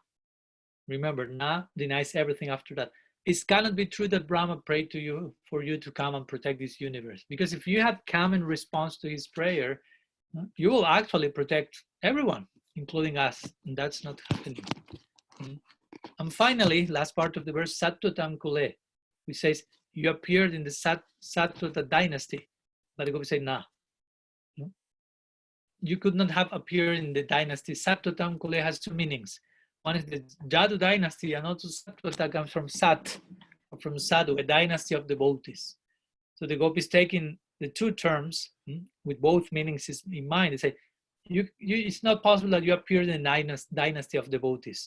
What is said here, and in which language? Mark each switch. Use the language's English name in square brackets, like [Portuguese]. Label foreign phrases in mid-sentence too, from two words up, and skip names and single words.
[English] Remember, nah denies everything after that. It cannot be true that Brahma prayed to you for you to come and protect this universe. Because if you had come in response to his prayer, you will actually protect everyone, including us. And that's not happening. And finally, last part of the verse, [Sanskrit] sātvatāṁ kule, [English] which says, you appeared in the Sātvata dynasty. But the gopis say, nah. You could not have appeared in the dynasty. [Sanskrit] Sātvatāṁ kule [English] has two meanings. One is the Jadu dynasty, and also Sātvata comes from Sat, from Sadhu, a dynasty of devotees. So the gopis taking the two terms with both meanings in mind. They say, it's not possible that you appeared in a dynasty of devotees.